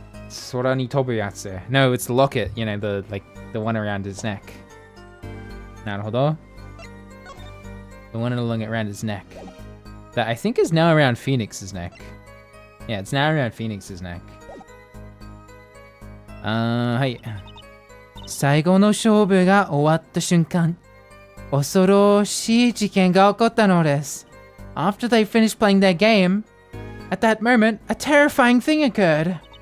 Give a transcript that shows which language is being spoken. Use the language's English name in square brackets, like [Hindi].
[Japanese] Sora ni tobu yatsu. [English] No, it's locket, you know, the one around his neck. Naruhodo. The one along around his neck. That I think is now around Phoenix's neck. Yeah, it's now around Phoenix's neck. [Japanese] はい。最後の勝負が終わった瞬間。恐ろしい事件が起こったのです。 [English] After they finished playing their game, at that moment, a terrifying thing occurred.